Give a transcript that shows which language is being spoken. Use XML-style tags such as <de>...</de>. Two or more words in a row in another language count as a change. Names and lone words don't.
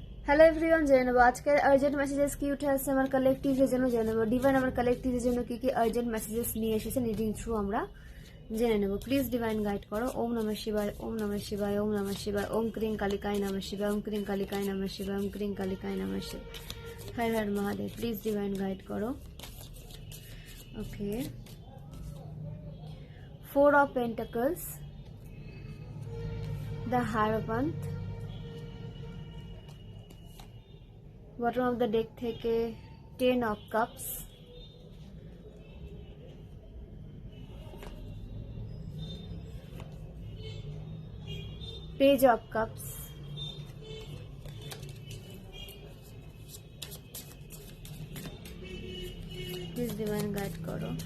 <en>hello everyone,</en> <bn>জেনে নেবো আজকের</bn> <en>urgent messages</en> <bn>কি উঠে আসছে আমার কালেকটিভের জন্য। জেনে নেবো ডিভাইন আমার কালেকটিভের জন্য কি কি</bn> <en>urgent messages</en> <bn>নিয়ে এসেছে</bn> <en>reading through</en> <bn>আমরা জেনে নেব।</bn> <en>please divine guide</en> <bn>করো।</bn> <sa>ওম নমঃ শিবায়, ওম নমঃ শিবায়, ওম নমঃ শিবায়, ওম ক্রিং কালিকায় নমঃ শিবায়, ওম ক্রিং কালিকায় নমঃ শিবায়, ওম ক্রিং কালিকায় নমঃ শিবায়। হর হর মহাদেব।</sa> <en>please divine guide</en> <bn>করো।</bn> <en>ওকে, 4 of Pentacles, the Hierophant, bottom of the deck থেকে 10 of Cups, Page of Cups, please divine guide করো।</en>